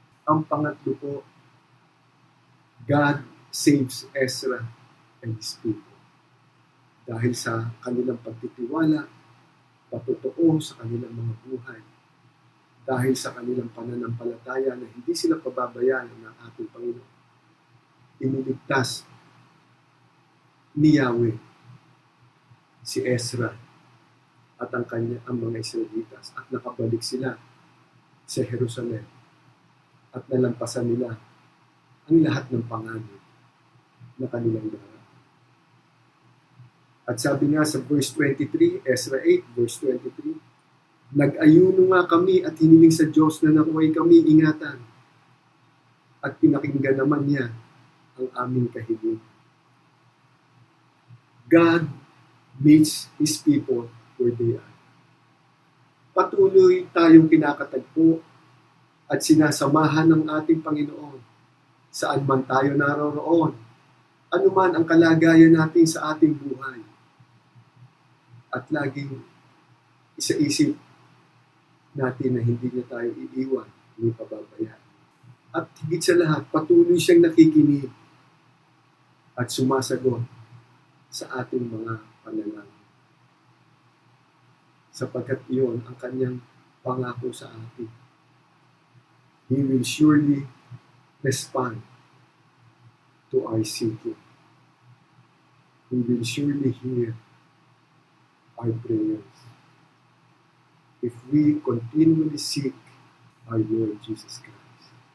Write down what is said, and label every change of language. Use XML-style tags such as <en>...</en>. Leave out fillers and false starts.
<tl>Ang pangatlo po,</tl> <en>God saves Ezra and his people.</en> <tl>Dahil sa kanilang pagtitiwala, patotoo sa kanilang mga buhay, dahil sa kanilang pananampalataya na hindi sila pababayaan ng ating Panginoon, iniligtas ni Yahweh si Ezra at ang mga Israelitas at nakabalik sila sa Jerusalem at nalampasan nila ang lahat ng panganib na kanilang daraan. At sabi nga sa verse 23, Ezra 8, verse 23, nag-ayuno nga kami at hiniling sa Diyos na nakuhay kami ingatan at pinakinggan naman niya ang aming kahiling.</tl> <en>God meets His people where they are.</en> <tl>Patuloy tayong kinakatagpo at sinasamahan ng ating Panginoon saan man tayo naroroon, anuman ang kalagayan natin sa ating buhay. At laging isa-isip natin na hindi niya tayo iiwan, hindi pababayaan. At higit sa lahat, patuloy siyang nakikinig at sumasagot sa ating mga panalangin. Sapagkat iyon ang kanyang pangako sa atin.</tl> <en>He will surely respond to our seeking. He will surely hear our prayers if we continually seek our Lord Jesus Christ.</en>